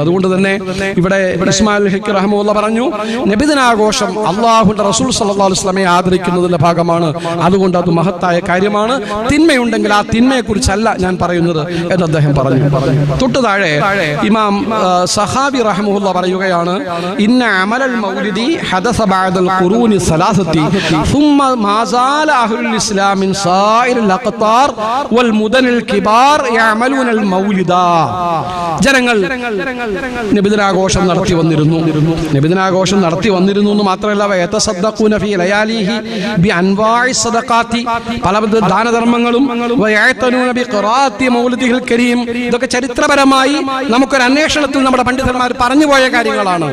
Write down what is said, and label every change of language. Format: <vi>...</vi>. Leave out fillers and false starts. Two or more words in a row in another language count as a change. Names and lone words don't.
<ml>അതുകൊണ്ട് തന്നെ ഇവിടെ ഇസ്മായിൽ ഹഖി റഹ്മത്തുള്ളാഹി പറഞ്ഞു, നബിദിനാഘോഷം അല്ലാഹുവിന്റെ റസൂൽ</ml> <ar>صلى الله عليه وسلم</ar> <ml>ആദരിക്കുന്നതിന്റെ ഭാഗമാണ്. അതുകൊണ്ട് അത് മഹത്തായ കാര്യമാണ്. തിന്മയുണ്ടെങ്കിൽ ആ തിന്മയെ കുറിച്ചല്ല ഞാൻ പറയുന്നത് എന്ന് അദ്ദേഹം പറഞ്ഞു. തൊട്ടു താഴെ ഇമാം സഹാബി റഹ്മത്തുള്ളാഹി പറയുകയാണ്,</ml> <ar>إن عمل المولد حدث بعد القرون الثلاثة ثم ما زال اهل الاسلام من سائر الاقطار والمدن الكبار يعملون المولد.</ar> <ml>ജനങ്ങൾ നബിദിനാഘോഷം നടത്തി വന്നിരുന്നു. നബിദിനാഘോഷം നടത്തി വന്നിരുന്നു എന്ന് മാത്രമല്ല,</ml> <ar>ويتصدقون في لياليه بأنواع الصدقات,</ar> <ml>പലവിധ ദാനധർമ്മങ്ങളും,</ml> <ar>ويعتنون بقراءة مولده الكريم.</ar> <ml>ഇതൊക്കെ ചരിത്രപരമായി നമുക്കൊരു അന്വേഷണത്തിൽ നമ്മുടെ പണ്ഡിതന്മാർ പറഞ്ഞുപോയ കാര്യങ്ങളാണ്.</ml>